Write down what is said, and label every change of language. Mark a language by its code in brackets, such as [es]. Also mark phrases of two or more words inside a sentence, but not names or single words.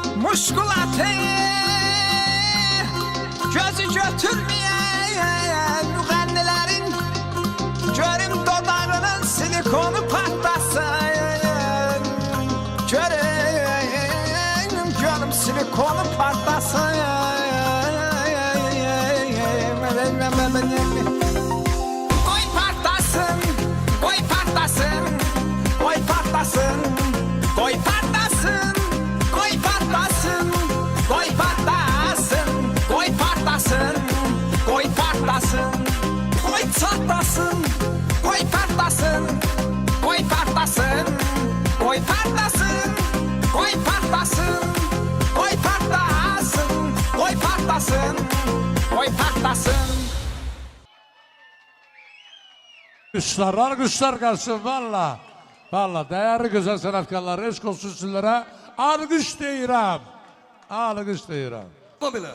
[az] Muşkulatı gözü götürmeyen müğənnilərin görüm dodağının silikonu patlasın. Görüm gönlüm silikonu patlasın. [tr] Koy patlasın, koy patlasın, koy patlasın, koy patlasın, koy patlasın, koy patlasın, koy patlasın, koy patlasın, koy çatlasın, koy patlasın, koy patlasın, koy patlasın, koy patlasın, koy patlasın, koy patlasın, koy patlasın. Alkışlar gelsin valla. Valla değerli güzel sanatkarlar, eşk olsun sizlere. [az] Alkış deyirəm. Alkış deyirəm. Ama belə.